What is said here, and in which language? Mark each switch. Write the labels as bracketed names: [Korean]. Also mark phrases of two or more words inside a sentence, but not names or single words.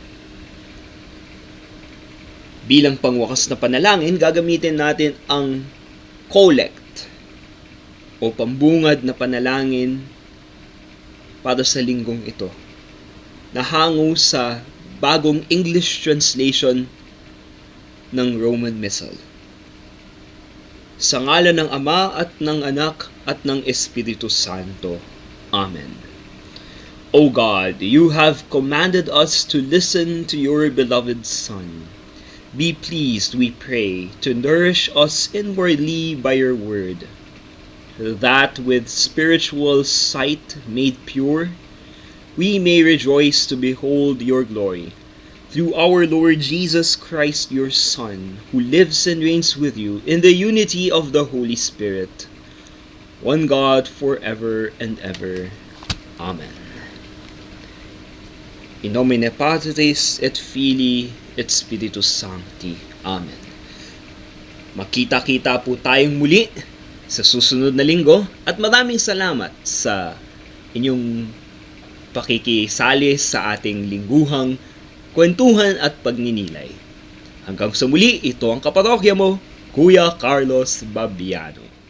[Filipino] Bilang pangwakas na panalangin, gagamitin natin ang collect o pambungad na panalangin para sa linggong ito, na hango sa bagong [English] English translation [Filipino] ng Roman Missal. Sa ngalan ng Ama at ng Anak at ng Espiritu Santo. Amen. [English] O God, you have commanded us to listen to your beloved Son. Be pleased, we pray, to nourish us inwardly by your word, that with spiritual sight made pure, we may rejoice to behold your glory. Through our Lord Jesus Christ, your Son, who lives and reigns with you in the unity of the Holy Spirit, one God forever and ever. Amen. [Latin] In nomine Patris et Filii et Spiritus Sancti. Amen. [Filipino] Makita-kita po tayong muli sa susunod na linggo at maraming salamat sa inyong pakikisali sa ating lingguhang kwentuhan at pagninilay. Hanggang sa muli, ito ang kaparokya mo, Kuya Carlos Babiano.